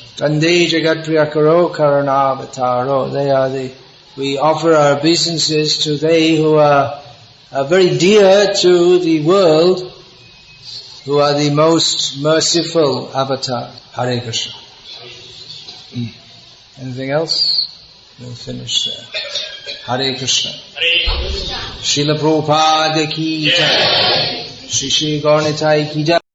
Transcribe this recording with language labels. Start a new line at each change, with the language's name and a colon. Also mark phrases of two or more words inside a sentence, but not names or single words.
Sanskrit: वन्दे जगत् प्रियकरो करणावतारो,
English: they are we offer our obeisances to they who are very dear to the world, who are the most merciful avatar. Hare Krishna. Anything else? We'll finish there. Hare Krishna. Srila Prabhupada
Hindi: की जय. श्री श्री गौरनिताई की जय.